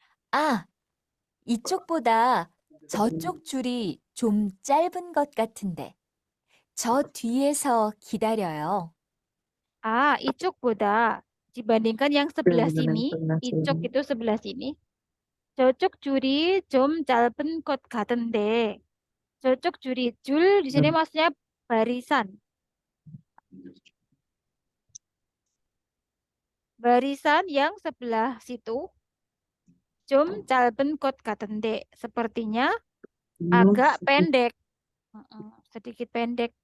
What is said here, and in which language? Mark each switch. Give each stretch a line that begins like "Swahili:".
Korean: 아, 이쪽보다 저쪽 줄이 좀 짧은 것 같은데. 저 뒤에서 기다려요.
Indonesian: Ah,
Korean: 이쪽보다
Indonesian: dibandingkan yang sebelah sini,
Korean: 이쪽
Indonesian: itu sebelah sini.
Korean: 저쪽 줄이 좀 짧은 것 같은데. 저쪽 줄이 줄
Indonesian: di sini maksudnya barisan. Barisan yang sebelah situ
Korean: 좀 짧은 것 같은데.
Indonesian: Sepertinya agak pendek. Sedikit pendek.